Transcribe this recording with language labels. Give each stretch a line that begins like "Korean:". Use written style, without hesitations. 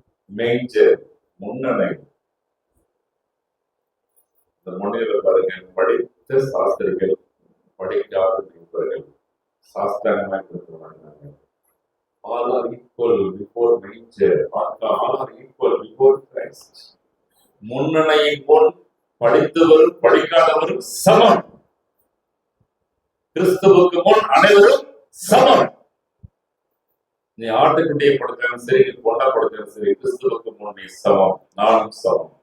English: Manger, முன்னணை.
Tamil: இந்த முன்னிலை பாருங்க, படித்த சாஸ்திரிகள் படிக்காத நண்பர்கள் சாஸ்திரமாய் கொடுத்துருவாங்க.
English: All are equal before manger. All are equal before Christ.
Tamil: முன்னணையின் முன் படித்தவரும் படிக்காதவரும் சமம். கிறிஸ்துவுக்கு முன் அனைவரும் சமம். நீ ஆட்டுக்குட்டியை கொடுத்தாலும் சரி, நீ பொண்ணா கொடுத்தாலும் சரி, கிறிஸ்துவுக்கு முன் நீ சமம், நானும் சமம்.